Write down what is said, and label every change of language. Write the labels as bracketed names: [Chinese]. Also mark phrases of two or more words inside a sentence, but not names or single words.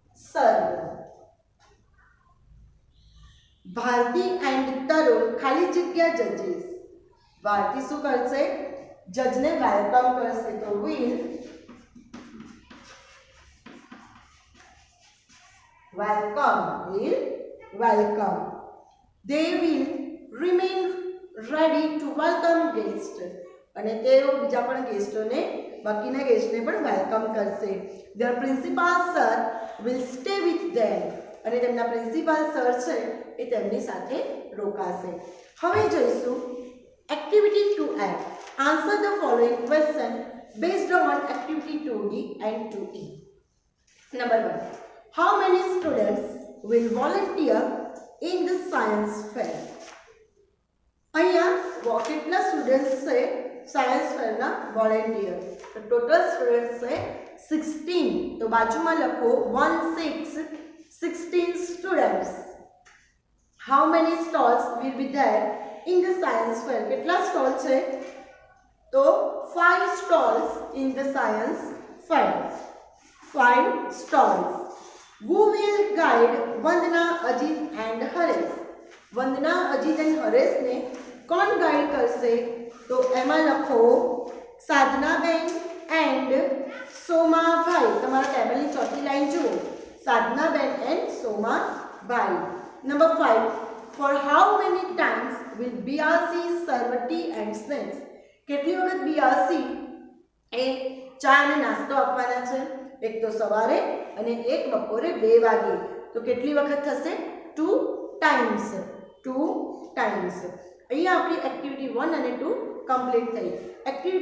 [English] serve. [Gujarati] ભારતી એન્ડ તરુણ ખાલી જગ્યા જજીસ. ભારતી શું કરશે? જજને વેલકમ કરશે. [English] તો will welcome. They will remain ready to welcome guest. [Gujarati] અને તેઓ બીજા પણ ગેસ્ટોને બાકીના ગેસ્ટને પણ વેલકમ કરશે. [English] Their principal sir will stay with them. [Gujarati] અને તેમના પ્રિન્સિપાલ સર છે એ તેમની સાથે રોકાશે. હવે જોઈશું એક્ટિવિટી 2F. [English] answer the following question based on activity 2D and 2E. Number 1. How many students will volunteer in the science fair? [Gujarati] અહીંયા કેટલા સ્ટુડન્ટ્સ છે સાયન્સ ફેરના વોલેન્ટિયર? તો ટોટલ સ્ટુડન્ટ્સ છે 16. તો બાજુમાં લખો 16 students. [English] How many stalls will be there in the science fair? [Gujarati] કેટલા સ્ટોલ છે? [English] તો 5 stalls in the science fair. 5 stalls. Who will guide Vandana, Ajit and Haresh? [Gujarati] વંદના, અજીત અને હરેશને કોણ ગાઈડ કરશે? તો એમાં લખો સાધનાબેન એન્ડ સોમાભાઈ. તમારા ટેબલની ચોથી લાઈન જુઓ. સાધનાબેન એન્ડ સોમાભાઈ. [English] Number 5. For how many times will BRC serve tea and snacks? [Gujarati] કેટલી વખત BRC એ ચા અને નાસ્તો આપવાના છે? એક તો સવારે અને એક બપોરે 2 વાગે. તો કેટલી વખત થશે? 2 times. 2 times. અહીંયા આપણી એક્ટિવિટી 1 અને 2 કમ્પ્લીટ થઈ.